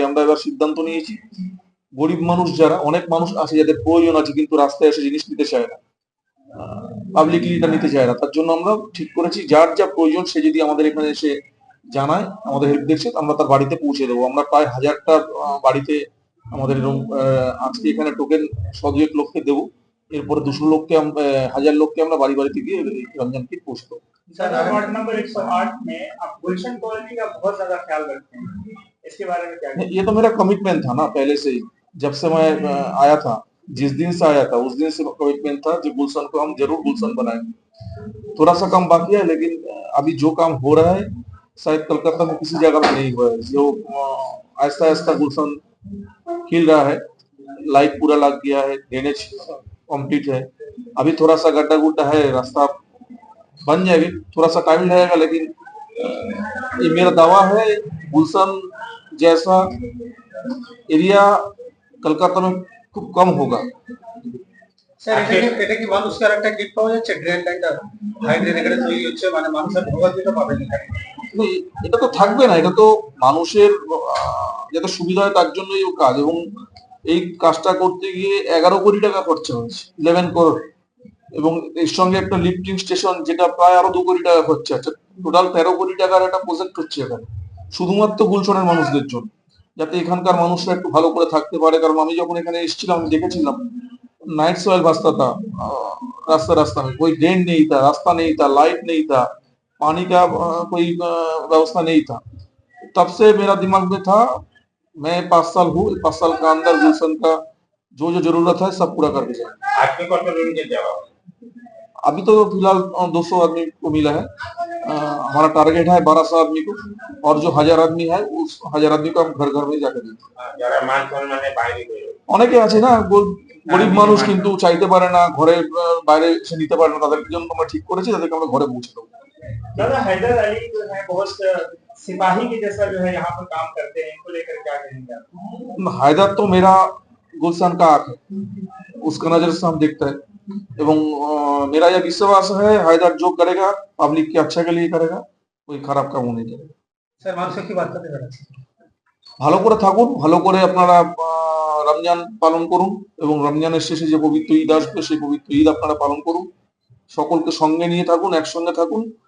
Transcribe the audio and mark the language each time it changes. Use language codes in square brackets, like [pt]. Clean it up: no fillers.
[bn] তাই আমরা এবার সিদ্ধান্ত নিয়েছি, গরিব মানুষ যারা, অনেক মানুষ আছে যাদের প্রয়োজন আছে কিন্তু রাস্তায় এসে জিনিস নিতে চায় না, পাবলিকলি এটা নিতে চায় না, তার জন্য আমরা ঠিক করেছি যার যা প্রয়োজন সে যদি আমাদের এখানে এসে জানায় আমাদের হেল্প ডেস্কে, আমরা তার বাড়িতে পৌঁছে দেবো। আমরা প্রায় 1000টা বাড়িতে আমাদের এরকম আজকে এখানে টোকেন 100-200 লোককে দেবো, এরপরে 200 লোককে 1000 লোককে আমরা বাড়ি বাড়িতে গিয়ে রমজান কিট পৌঁছে দেবো। [hi] सर, वार्ड नंबर 108 में आप गुलशन कॉलोनी का बहुत ज्यादा ख्याल रखते हैं, इसके बारे में क्या? ये तो मेरा कमिटमेंट था ना पहले से ही, जब से मैं आया था, जिस दिन से आया था उस दिन से कमिटमेंट था जो गुलशन को हम जरूर गुलशन बनाएंगे। थोड़ा सा काम बाकी है, लेकिन अभी जो काम हो रहा है शायद कलकत्ता में किसी जगह में नहीं हुआ है। जो आहिस्ता आहिस्ता गुलशन खिल रहा है, लाइट पूरा लग गया है, ड्रेनेज कंप्लीट है, अभी थोड़ा सा गड्ढा गुड्ढा है, रास्ता बन जाएगी, थोड़ा सा टाइम लगेगा, लेकिन ये मेरा दावा है गुलशन जैसा एरिया कलकत्ता में खूब कम होगा। [bn] স্যার, এটা কি মানুষের একটা কিট পাওয়া যাচ্ছে, ড্রেন লাইনটা হাইড্রেন এখানে তৈরি হচ্ছে, মানে মানুষের ভোগান্তিটা পাবে না? এটা তো থাকবে না, এটা তো মানুষের যাতে সুবিধা হয় তার জন্যই ও কাজ, এবং এই কাজটা করতে গিয়ে 11 কোটি টাকা খরচা হয়েছে, 11 করোড়, এবং এর সঙ্গে একটা লিফটিং স্টেশন যেটা প্রায় আরো 2 কোটি টাকা খরচা আছে। টোটাল 13 কোটি টাকার একটা প্রজেক্ট হচ্ছে এখানে শুধুমাত্র গুলশনের মানুষদের জন্য, যাতে এখানকার মানুষরা একটু ভালো করে থাকতে পারে। কারণ আমি যখন এখানে এসেছিলাম আমি দেখেছিলাম [hi] नाइट सॉइल बसता था, रास्ता रास्ता में कोई ड्रेन नहीं था, रास्ता नहीं था, लाइट नहीं था, पानी का कोई व्यवस्था नहीं था। तब से मेरा दिमाग में था मैं 5 साल हूँ, 5 साल का अंदर गुलशन का जो जो जरूरत है सब पूरा करके जाए। अभी तो फिलहाल 200 आदमी को मिला है, हमारा टारगेट है 1200 आदमी को, और जो 1000 आदमी है उस 1000 आदमी को हम घर घर में जाकर देंगे। [bn] অনেকে আছে না গরিব মানুষ কিন্তু চাইতে পারে না, ঘরে বাইরে এসে নিতে পারে না, তাদের জন্য আমরা ঠিক করেছি তাদেরকে আমরা ঘরে পৌঁছে দেবো। [hi] दादा, हैदर अली जो है बहुत सिपाही के जैसा जो है यहाँ पर काम करते हैं, इनको लेकर क्या कहेंगे आप? हैदर तो मेरा गुलशन का आंख है, उसका नजर से हम देखते हैं, এবং मेरा यह विश्वास है हैदर जो करेगा पब्लिक के अच्छा के लिए करेगा, कोई खराब काम नहीं करेगा। [bn] স্যার, মানুষকে কি বার্তা দেবেন? ভালো করে থাকুন, ভালো করে আপনারা রমজান পালন করুন এবং রমজানের শেষে যে পবিত্র ঈদ আসবে সেই পবিত্র ঈদ আপনারা পালন করুন। সকলকে সঙ্গে নিয়ে থাকুন, একসঙ্গে থাকুন,